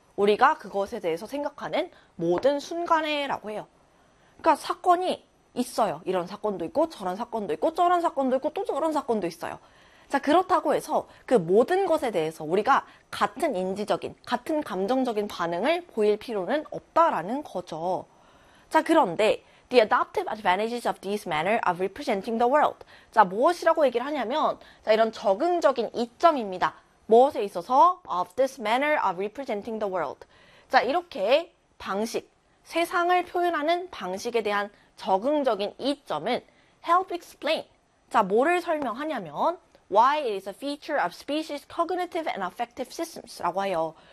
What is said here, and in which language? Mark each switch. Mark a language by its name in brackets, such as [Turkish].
[Korean] 우리가 그것에 대해서 생각하는 모든 순간에라고 해요. 그러니까 사건이 있어요. 이런 사건도 있고 저런 사건도 있고 저런 사건도 있고 또 저런 사건도 있어요. 자, 그렇다고 해서 그 모든 것에 대해서 우리가 같은 인지적인, 같은 감정적인 반응을 보일 필요는 없다라는 거죠. 자, 그런데 [English] the adaptive advantages of this manner of representing the world. [Korean] 자, 무엇이라고 얘기를 하냐면, 자, 이런 적응적인 이점입니다. 무엇에 있어서 [English] of this manner of representing the world. [Korean] 자, 이렇게 방식, 세상을 표현하는 방식에 대한 적응적인 이점은 [English] help explain. [Korean] 자, 뭐를 설명하냐면 [English] why it is a feature of species cognitive and affective systems라고 해요.